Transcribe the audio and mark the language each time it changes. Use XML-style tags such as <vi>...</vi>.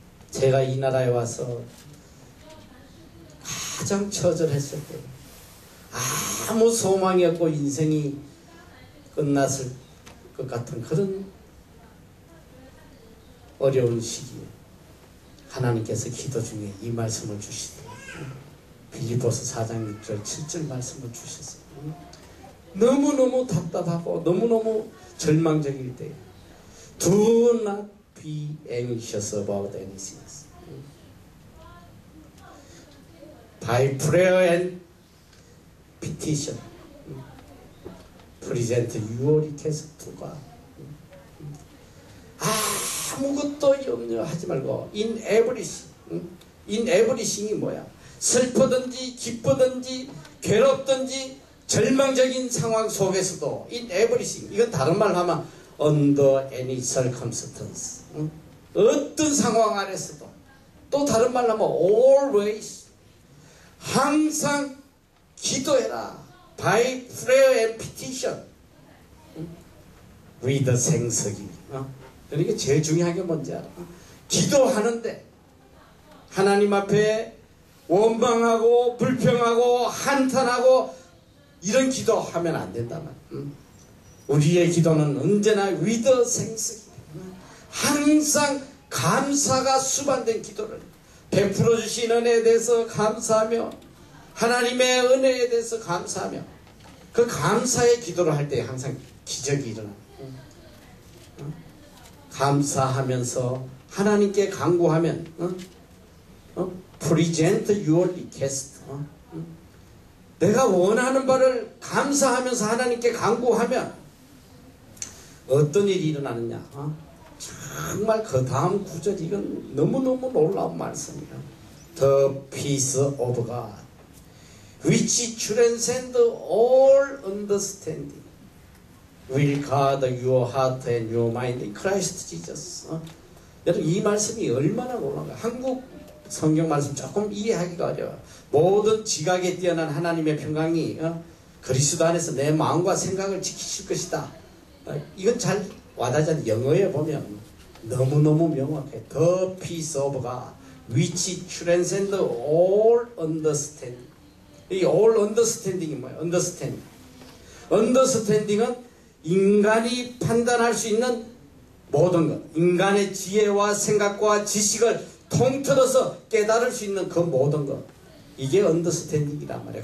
<ko>제가 이 나라에 와서 가장 처절했을 때, 아무 소망이 없고 인생이 끝났을 것 같은 그런 어려운 시기에 하나님께서 기도 중에 이 말씀을 주시더라고요. 빌립보서 4장 6절 7절 말씀을 주셨어요. 너무너무 답답하고 너무너무 절망적일 때</ko> <en>Do not be anxious about anything. By prayer and petition present your request to God.</en> <ko>아무것도 염려하지 말고</ko> <en>in everything.</en> <ko>in everything이 뭐야? 슬프든지 기쁘든지 괴롭든지 절망적인 상황 속에서도 in everything, 이건 다른 말로 하면</ko> <en>under any circumstance,</en> <ko>어떤 상황 안에서도, 또 다른 말로 하면 always, 항상 기도해라.</ko> <en>by prayer and petition with thanksgiving.</en> <ko>그러니까 제일 중요한 게 뭔지 알아? 기도하는데 하나님 앞에 원망하고 불평하고 한탄하고 이런 기도하면 안 된다 말이야. 우리의 기도는 언제나</ko> <en>with thanksgiving,</en> <ko>항상 감사가 수반된 기도를, 베풀어 주신 은혜에 대해서 감사하며 하나님의 은혜에 대해서 감사하며 그 감사의 기도를 할 때 항상 기적이 일어납니다. 감사하면서 하나님께 간구하면</ko> <en>present your request,</en> <ko>내가 원하는 바를 감사하면서 하나님께 간구하면 어떤 일이 일어나느냐? 정말 그 다음 구절, 이건 너무너무 놀라운 말씀이야.</ko> <en>The peace of God which transcends all understanding will guard your heart and your mind in Christ Jesus.</en> <ko>여러분, 이 말씀이 얼마나 놀라운가. 한국 성경 말씀 조금 이해하기가 어려워. 모든 지각에 뛰어난 하나님의 평강이 그리스도 안에서 내 마음과 생각을 지키실 것이다. 이건 잘 와닿지 않는, 영어에 보면 너무너무 명확해.</ko> <en>The peace of God which transcends all understanding.</en> <ko>이 all understanding이 뭐예요? understanding은 인간이 판단할 수 있는 모든 것, 인간의 지혜와 생각과 지식을 통틀어서 깨달을 수 있는 그 모든 것, 이게 understanding이란 말이에요.</ko>